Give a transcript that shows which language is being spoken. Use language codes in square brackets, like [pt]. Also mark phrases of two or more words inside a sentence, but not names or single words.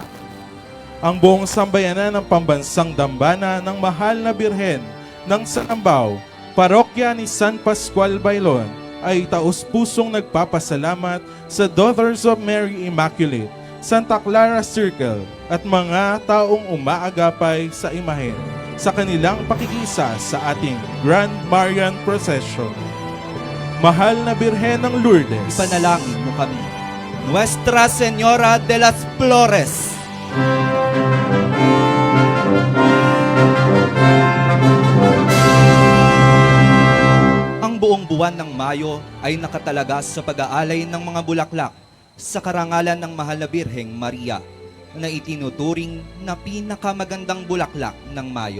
[tl] Ang buong sambayanan ng Pambansang Dambana ng Mahal na Birhen ng Salambao, Parokya ni San Pascual Bailon, ay taus-pusong nagpapasalamat sa Daughters of Mary Immaculate Santa Clara Circle at mga taong umaagapay sa imahen sa kanilang pakikisa sa ating Grand Marian Procession. Mahal na Birhen ng Lourdes, ipanalangin mo kami. Nuestra Señora de las Flores, ang buong buwan ng Mayo ay nakatalaga sa pag-aalay ng mga bulaklak sa karangalan ng Mahal na Birheng Maria na itinuturing na pinakamagandang bulaklak ng Mayo.